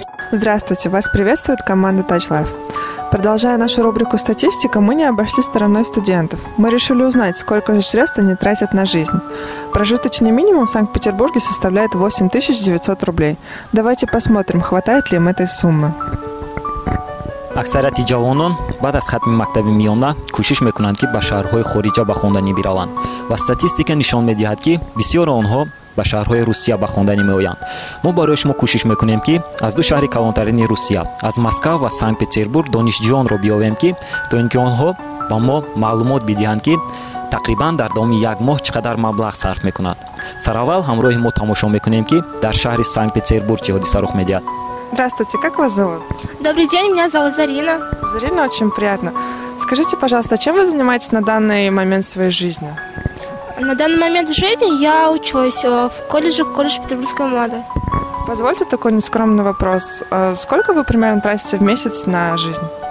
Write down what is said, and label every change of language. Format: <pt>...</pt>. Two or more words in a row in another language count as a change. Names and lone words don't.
<ru>Здравствуйте, вас приветствует команда Touch Life. Продолжая нашу рубрику «Статистика», мы не обошли стороной студентов. Мы решили узнать, сколько же средств они тратят на жизнь. Прожиточный минимум в Санкт-Петербурге составляет 8900 рублей. Давайте посмотрим, хватает ли им этой суммы.</ru> <tg>аксарияти ҷавонон баъд аз хатми мактаби миёна кӯшиш мекунанд ки ба шаҳрҳои хориҷа ба хонданӣ бираванд ва статистика нишон медиҳад ки бисёри онҳо ба шаҳрҳои Русия ба хонданӣ меоянд. мо барои шумо кӯшиш мекунем ки аз ду шаҳри калонтарини Русия, аз Москва ва Санкт-Петербург донишҷӯёнро биёвем ки то ин ки онҳо ба мо маълумот бидиҳанд ки тақрибан дар давоми як моҳ чӣ қадар маблағ сарф мекунанд. Сараввал ҳамроҳи мо тамошо мекунем ки дар шаҳри Санкт-Петербург чӣ ҳодиса рух медиҳад.</tg> <ru>Здравствуйте, как вас зовут? Добрый день, меня зовут Зарина. Зарина, очень приятно. Скажите, пожалуйста, чем вы занимаетесь на данный момент своей жизни? На данный момент в жизни я учусь в колледж петербургской моды. Позвольте такой нескромный вопрос. Сколько вы примерно тратите в месяц на жизнь?</ru>